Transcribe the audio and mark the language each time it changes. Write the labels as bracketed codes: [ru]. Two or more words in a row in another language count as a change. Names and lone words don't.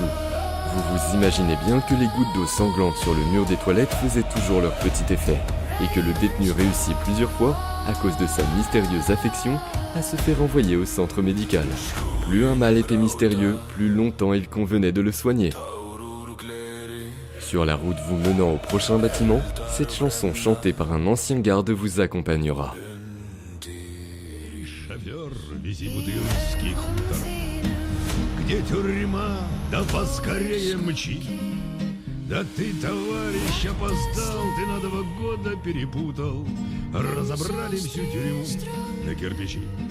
[fr] Vous vous imaginez bien que les gouttes d'eau sanglantes sur le mur des toilettes faisaient toujours leur petit effet, et que le détenu réussit plusieurs fois, à cause de sa mystérieuse affection, à se faire envoyer au centre médical. Plus un mal était mystérieux, plus longtemps il convenait de le soigner. Sur la route vous menant au prochain bâtiment, cette chanson chantée par un ancien garde vous accompagnera. [ru] Где тюрьма, да поскорее мчи. Да ты, товарищ, опоздал, ты на 2 года перепутал. Разобрали всю тюрьму на кирпичи.